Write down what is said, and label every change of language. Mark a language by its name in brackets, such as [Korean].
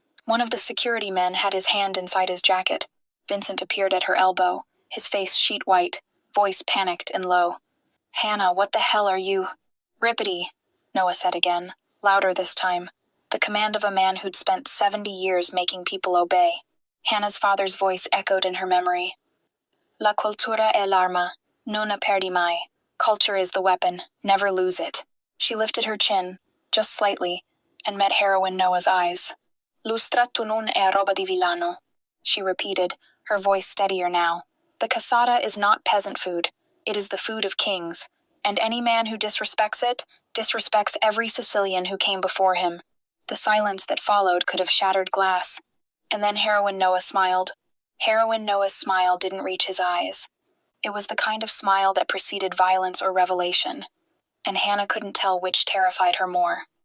[English] One of the security men had his hand inside his jacket. Vincent appeared at her elbow, his face sheet white, voice panicked and low. Hannah, what the hell are you? Rippity, Noah said again, louder this time. The command of a man who'd spent 70 years making people obey. Hannah's father's voice echoed in her memory. [Italian] La cultura è l'arma, non la perdi mai. [English] Culture is the weapon, never lose it. She lifted her chin, just slightly, and met heroine Noah's eyes. [Italian] Lustrato non è roba di villano, [English] she repeated, her voice steadier now. The cassata is not peasant food. It is the food of kings, and any man who disrespects it, disrespects every Sicilian who came before him. The silence that followed could have shattered glass. And then heroine Noah smiled. Heroine Noah's smile didn't reach his eyes. It was the kind of smile that preceded violence or revelation, and Hannah couldn't tell which terrified her more.